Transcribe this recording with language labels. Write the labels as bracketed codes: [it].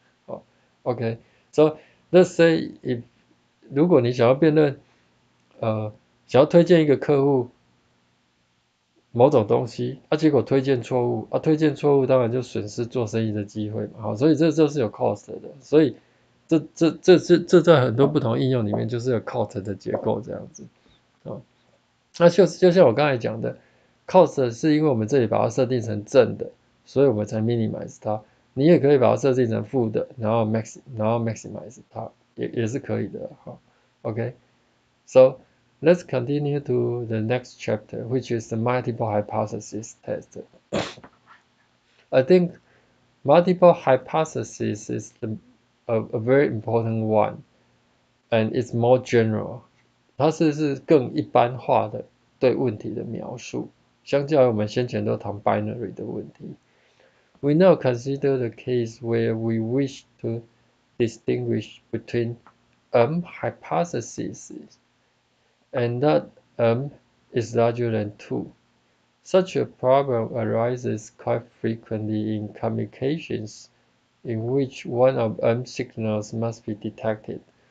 [zh] 哦， [en] OK，so let's say if [zh] 如果你想要辨认，想要推荐一个客户某种东西，结果推荐错误，推荐错误当然就损失做生意的机会嘛，好，所以这就是有 cost 的，所以这在很多不同应用里面就是有 cost 的结构这样子，啊。那就像我刚才讲的，cost 是因为我们这里把它设定成正的，所以我们才 minimize 它。你也可以把它设定成负的，然后 maximize 它，也是可以的。 [en] 好，OK，so let's continue to the next chapter, which is the multiple hypothesis test. I think multiple hypothesis is a very important one, and it's more general. [zh] 它是更一般化的对问题的描述，相较于我们先前都谈 binary 的问题。 [en] We now consider the case where we wish to distinguish between hypotheses and that is larger than 2. Such a problem arises quite frequently in communications in which one of signals must be detected.